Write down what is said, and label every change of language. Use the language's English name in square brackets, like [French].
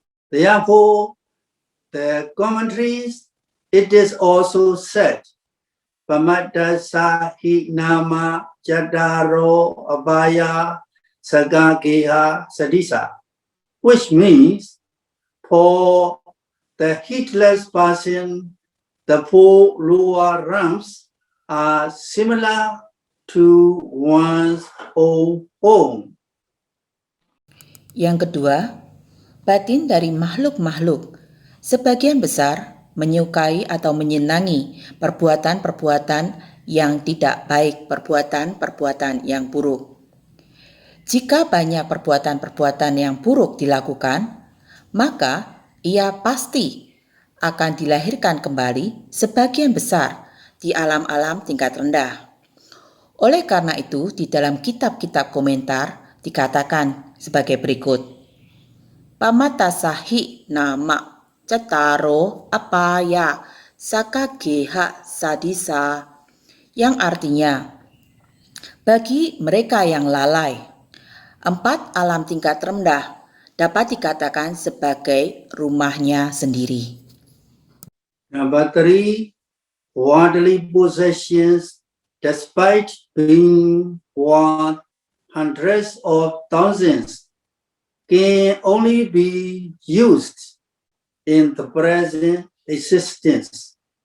[English] Therefore, the commentaries, it is also said, [Pali] Pamadasa hi nama jadaro abaya sagageha sadisa, [English] which means for the heedless person, the 4 lower realms are similar to one's own home. [Indonesian] Yang kedua, batin dari makhluk-makhluk sebagian besar menyukai atau menyenangi perbuatan-perbuatan yang tidak baik, perbuatan-perbuatan yang buruk. Jika banyak perbuatan-perbuatan yang buruk dilakukan, maka ia pasti akan dilahirkan kembali sebagian besar di alam-alam tingkat rendah. Oleh karena itu, di dalam kitab-kitab komentar dikatakan sebagai berikut. [Pali] Pamatasahi nama Cetaro apaya sakageha sadisa, [Indonesian] yang artinya bagi mereka yang lalai, 4 alam tingkat rendah dapat dikatakan sebagai rumahnya sendiri. [English] Number 3, worldly possessions, despite being worth hundreds of thousands, can only be used in the present existence.